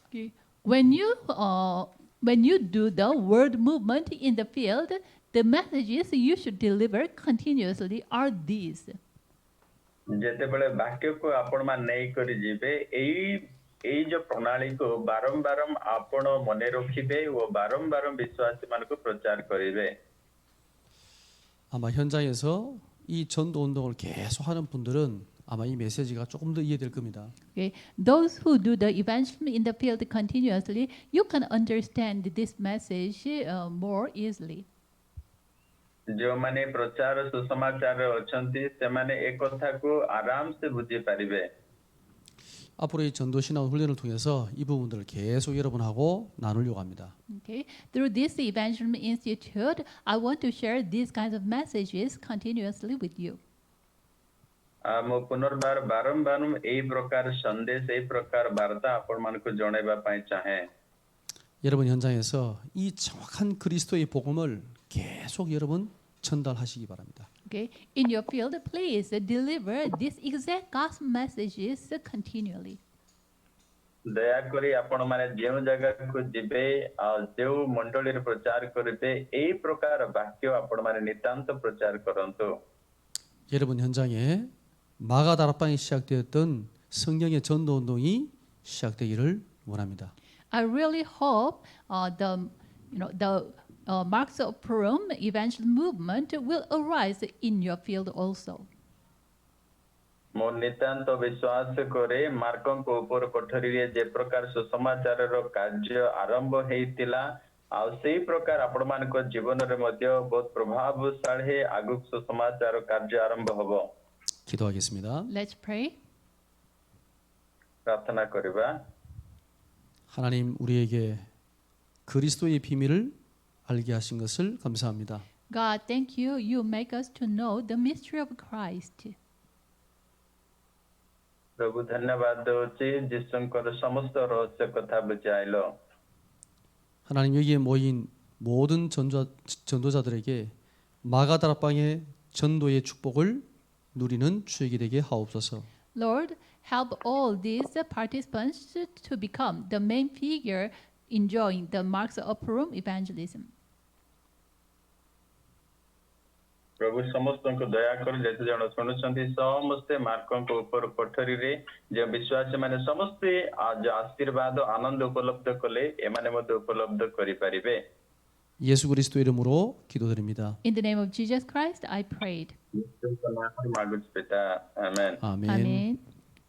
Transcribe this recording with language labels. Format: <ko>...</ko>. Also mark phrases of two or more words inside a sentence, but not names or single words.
<en>Okay. When you do the word movement in the field, the messages you should deliver continuously are these.</en> <or>ଯେତେବେଳେ ବାକ୍ୟକୁ ଆପଣ ମାନେ ନେଇକରି ଯିବେ ଏଇ ଯୋଉ ପ୍ରଣାଳୀକୁ ବାରମ୍ବାର ଆପଣ ମନେ ରଖିବେ ଓ ବାରମ୍ବାର ବିଶ୍ୱାସୀ ମାନଙ୍କୁ ପ୍ରଚାର କରିବେ</or> <ko>아마 현장에서 이 전도 운동을 계속 하는 분들은 아마 이 메시지가 조금 더 이해될 겁니다.</ko> <en>Okay. Those who do the evangelism in the field continuously, you can understand this message more easily.</en> <or>ଯେଉଁମାନେ ପ୍ରଚାର ସୁସମାଚାରରେ ଅଛନ୍ତି ସେମାନେ ଏ କଥାକୁ ଆରାମସେ ବୁଝିପାରିବେ</or> <ko>앞으로 이 전도 신앙 훈련을 통해서 이 부분들을 계속 여러분하고 나누려고 합니다.</ko> <en>Okay. Through this evangelism institute, I want to share these kinds of messages continuously with you.</en> <or>ମୁଁ ପୁନର୍ବାର ବାରମ୍ବାର ଏଇ ପ୍ରକାର ସନ୍ଦେଶ ଏଇ ପ୍ରକାର ବାର୍ତ୍ତା ଆପଣମାନଙ୍କୁ ଜଣାଇବା ପାଇଁ ଚାହେଁ</or> <ko>여러분 현장에서 이 정확한 그리스도의 복음을 계속 여러분 전달하시기 바랍니다.</ko> <en>Okay. In your field, please deliver these exact gospel messages continually.</en> <or>ଦୟାକରି ଆପଣମାନେ ଯେଉଁ ଜାଗାକୁ ଯିବେ ଆଉ ଯେଉଁ ମଣ୍ଡଳୀରେ ପ୍ରଚାର କରିବେ ଏଇ ପ୍ରକାର ବାକ୍ୟ ଆପଣମାନେ ନିତାନ୍ତ ପ୍ରଚାର କରନ୍ତୁ</or> <ko>여러분 현장에 마가다락방이 시작되었던 성경의 전도 운동이 시작되기를 원합니다.</ko> <en>I really hope the Marks of Purim evangelism movement will arise in your field also.</en> <or>ମୁଁ ନିତାନ୍ତ ବିଶ୍ୱାସ କରେ ମାର୍କଙ୍କ ଉପର କୋଠରୀରେ ଯେ ପ୍ରକାର ସୁସମାଚାରର କାର୍ଯ୍ୟ ଆରମ୍ଭ ହେଇଥିଲା ଆଉ ସେଇ ପ୍ରକାର ଆପଣମାନଙ୍କ ଜୀବନରେ ମଧ୍ୟ ବହୁତ ପ୍ରଭାବଶାଳୀ ଆଗକୁ ସୁସମାଚାର କାର୍ଯ୍ୟ ଆରମ୍ଭ ହେବ</or> <ko>기도하겠습니다.</ko> <en>Let's pray.</en> <or>ପ୍ରାର୍ଥନା କରିବା</or> <ko>하나님 우리에게 그리스도의 비밀을 알게 하신 것을 감사합니다.</ko> <en>God, thank you. You make us to know the mystery of Christ.</en> <or>ପ୍ରଭୁ ଧନ୍ୟବାଦ ଦେଉଛି ଯୀଶୁଙ୍କର ସମସ୍ତ ରହସ୍ୟ କଥା ବୁଝାଇଲ</or> <ko>하나님 여기에 모인 모든 전도자들에게 마가다락방의 전도의 축복을 누리는 주역이 되게 하옵소서.</ko> <en>Lord, help all these participants to become the main figure enjoying the marks of Purim evangelism.</en> <or>ପ୍ରଭୁ ସମସ୍ତଙ୍କୁ ଦୟାକରି ଯେତେ ଜଣ ଶୁଣୁଛନ୍ତି ସମସ୍ତେ ମାର୍କଙ୍କ ଉପର କୋଠରୀରେ ଯେଉଁ ବିଶ୍ୱାସୀ ମାନେ ସମସ୍ତେ ଆଶୀର୍ବାଦ ଆନନ୍ଦ ଉପଲବ୍ଧ କଲେ ଏମାନେ ମଧ୍ୟ ଉପଲବ୍ଧ କରିପାରିବେ</or> <ko>예수 그리스도 이름으로 기도드립니다.</ko> <en>In the name of Jesus Christ, I prayed.</en> <or>ମାଗୁଛି ପିତା ଆମେନ୍</or> <ko>아멘.</ko> <en>Amen.</en>